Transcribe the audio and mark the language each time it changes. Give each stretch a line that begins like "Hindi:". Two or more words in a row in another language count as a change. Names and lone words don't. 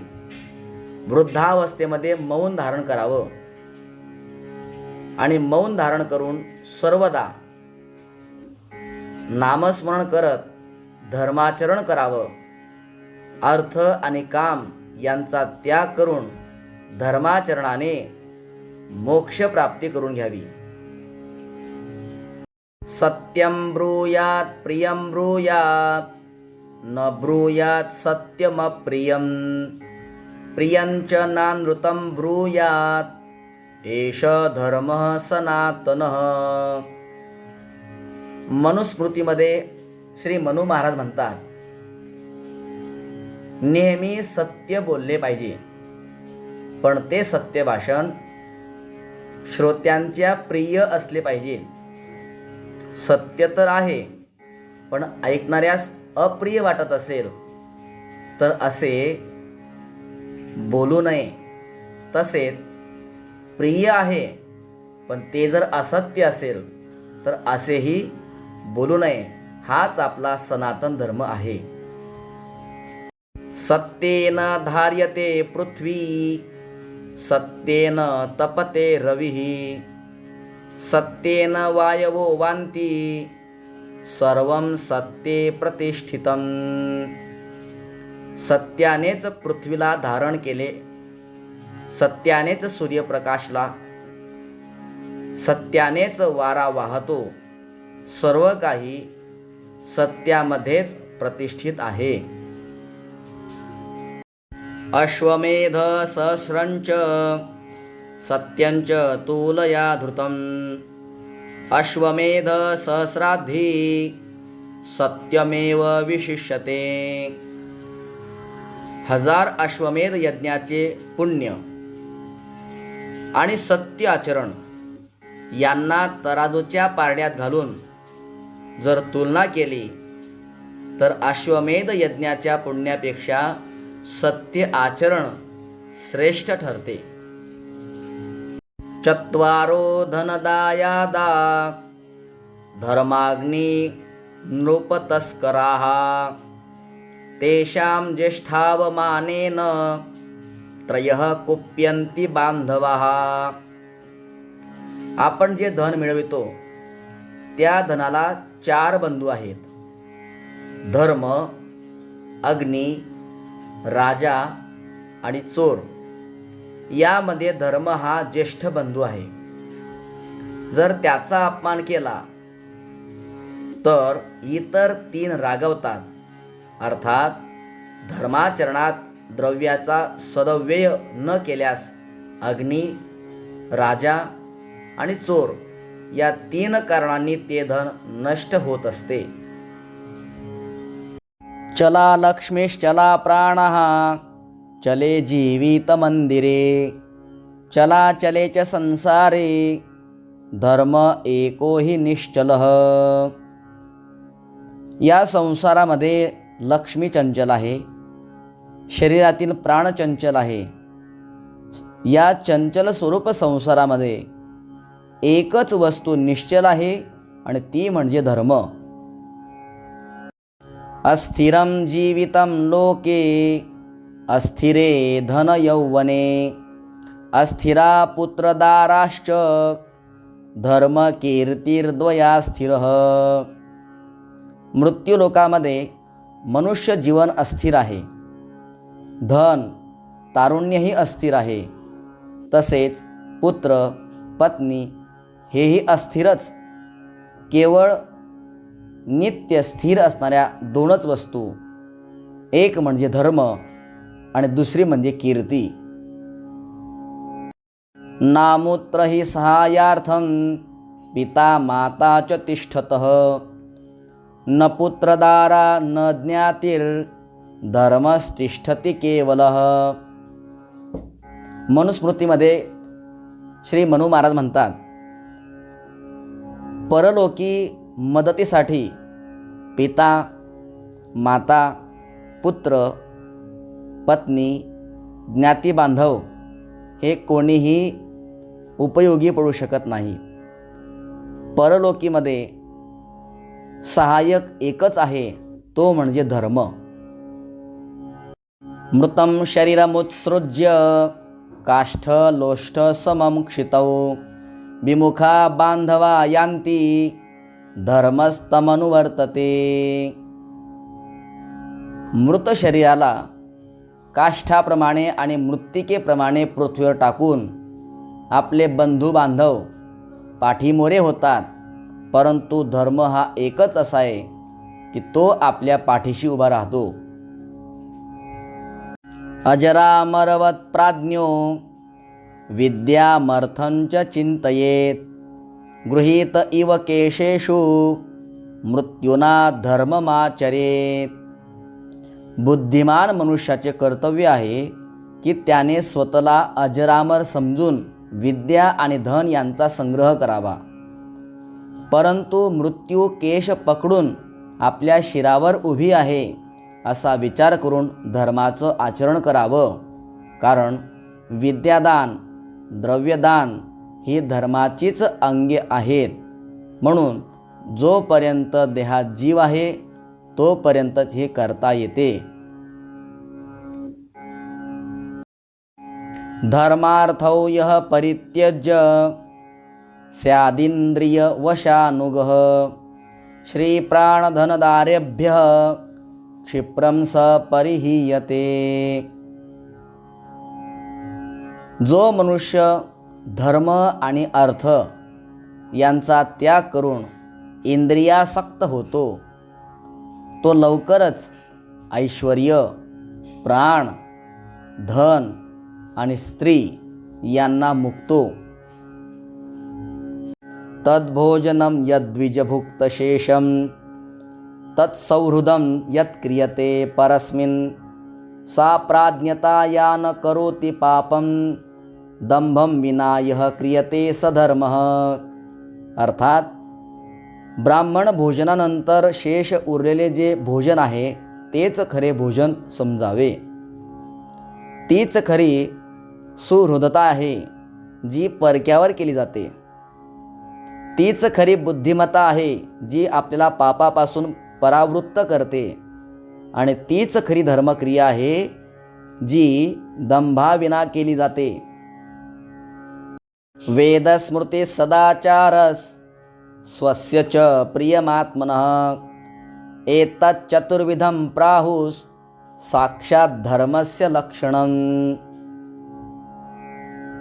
Marathi: वृद्धावस्थेमध्ये मौन धारण करावं आणि मौन धारण करून सर्वदा नामस्मरण करत धर्माचरण करावं. अर्थ आणि काम यांचा त्याग करून धर्माचरणाने मोक्ष प्राप्ती करून घ्यावी.
Sanskrit: सत्यं ब्रूयात् प्रियं ब्रूयात् न ब्रूयात् सत्यमप्रियं. प्रियंच नानृतं ब्रूयात् एष धर्मः सनातनः.
Marathi: मनुस्मृतीमध्ये श्री मनु महाराज म्हणतात, नेहमी सत्य बोलले पाहिजे, पण ते सत्य भाषण श्रोत्यांच्या प्रिय असले पाहिजे. सत्य तर आहे, पण ऐकणाऱ्यास अप्रिय वाटत असेल तर असे बोलू नये. तसेच प्रिय आहे पण ते जर असत्य असेल तर असेही बोलू नये. हाच आपला सनातन धर्म आहे.
Sanskrit: सत्येन धार्यते पृथ्वी सत्येन तपते रविः. सत्येन वायवो वान्ति सर्वं सत्ये प्रतिष्ठितं.
Marathi: सत्यानेच पृथ्वीला धारण केले, सत्यानेच सूर्य प्रकाशला, सत्यानेच वारा वाहतो. सर्व काही सत्यामध्येच प्रतिष्ठित आहे.
Sanskrit: अश्वमेध सहस्रंच सत्यंच तुलया धृतम्. अश्वमेध सहस्राधी सत्यमेव विशिष्यते.
Marathi: 1000 अश्वमेध यज्ञाचे पुण्य आणि सत्य आचरण यांना तराजूच्या पारड्यात घालून जर तुलना केली तर अश्वमेध यज्ञाच्या पुण्यापेक्षा सत्य आचरण श्रेष्ठ ठरते.
Sanskrit: चत्वारो धनदायादा धर्माग्नी नृपतस्कराः तेषां ज्येष्ठावमानेन त्रयः कुप्यन्ति बांधवाः.
Marathi: आपण जे धन मिळवितो त्या धनाला 4 बंधू आहेत: धर्म, अग्नी, राजा आणि चोर. यामध्ये धर्म हा ज्येष्ठ बंधू आहे. जर त्याचा अपमान केला तर इतर 3 रागवतात. अर्थात धर्माचरणात द्रव्याचा सदव्यय न केल्यास अग्नी, राजा आणि चोर या 3 कारणांनी ते धन नष्ट होत असते.
Sanskrit: चला लक्ष्मीश्चला प्राणः चले जीवित मंदिरे चला चले च संसारे धर्म एको हि निश्चलः.
Marathi: या संसारामध्ये लक्ष्मी चंचल आहे, शरीरातील प्राण चंचल आहे. या चंचल स्वरूप संसारामध्ये एकच वस्तू निश्चल आहे आणि ती म्हणजे धर्म.
Sanskrit: अस्थिरं जीवितं लोके अस्थिरे धन यौवने अस्थिरा पुत्रदाराश्च धर्म कीर्तिर्द्वया स्थिरः.
Marathi: मृत्यूलोकामध्ये मनुष्य जीवन अस्थिर आहे, धन तारुण्यही अस्थिर आहे, तसेच पुत्र पत्नी हेही अस्थिरच. केवळ नित्य स्थिर असणाऱ्या 2च वस्तू, एक म्हणजे धर्म आणि दुसरी म्हणजे कीर्ती.
Sanskrit: नामूत्र हि सहायार्थं पिता माता च तिष्ठतः न पुत्रदारा न ज्ञातिर धर्मस्तिष्ठति केवलः.
Marathi: मनुस्मृतीमध्ये श्री मनु महाराज म्हणतात, परलोकी मदतीसाठी पिता, माता, पुत्र, पत्नी, ज्ञाती बांधव हे कोणीही उपयोगी पडू शकत नाही. परलोकीमध्ये सहाय्यक एकच आहे, तो म्हणजे धर्म.
Sanskrit: मृतं शरीरमुत्सृज्य काष्ठ लोष्ठ समं क्षितौ विमुखा बांधवा यान्ति धर्मस्तमनुवर्तते.
Marathi: मृत शरीराला काष्ठाप्रमाणे आणि मृत्तिकेप्रमाणे पृथ्वीवर टाकून आपले बंधू बांधव पाठीमोरे होतात, परंतु धर्म हा एकच असा आहे की तो आपल्या पाठीशी उभा राहतो.
Sanskrit: अजरामरवत प्राज्ञो विद्यामर्थंच चिंतयेत गृहीत इव केशेषु मृत्युना धर्ममाचरेत.
Marathi: बुद्धिमान मनुष्याचे कर्तव्य आहे की त्याने स्वतःला अजरामर समजून विद्या आणि धन यांचा संग्रह करावा, परंतु मृत्यू केश पकडून आपल्या शिरावर उभी आहे असा विचार करून धर्माचं आचरण करावं. कारण विद्यादान, द्रव्यदान ही धर्माचीच अंगे आहेत. म्हणून जोपर्यंत देहात जीव आहे तोपर्यंतच हे करता येते.
Sanskrit: धर्मार्थौ यः परित्यज्य स्यादिन्द्रिय वशानुगः श्रीप्राणधनदारेभ्यः क्षिप्रं स परिहीयते.
Marathi: जो मनुष्य धर्म आणि अर्थ यांचा त्याग करून इंद्रियासक्त होतो तो लवकरच ऐश्वर्य, प्राण, धन आणि स्त्री यांना मुक्तो.
Sanskrit: तद्भोजनं यद्विजभुक्तशेषं तत्सौहृदं यत्क्रियते परस्मिन् सा प्राज्ञता या न करोति पापं दंभं विना यः क्रियते सधर्मः.
Marathi: अर्थात ब्राह्मण भोजनानंतर शेष उरलेले जे भोजन आहे तेच खरे भोजन समजावे. तीच खरी सुहृदता आहे जी परक्यावर केली जाते. तीच खरी बुद्धिमत्ता आहे जी आपल्याला पापापासून परावृत्त करते. आणि तीच खरी धर्मक्रिया आहे जी दंभाविना केली जाते.
Sanskrit: वेदस्मृती सदाचारस स्वस्य च प्रियमात्मनः एतच्चतुर्विधं प्राहुस् साक्षात धर्मस्य लक्षणं.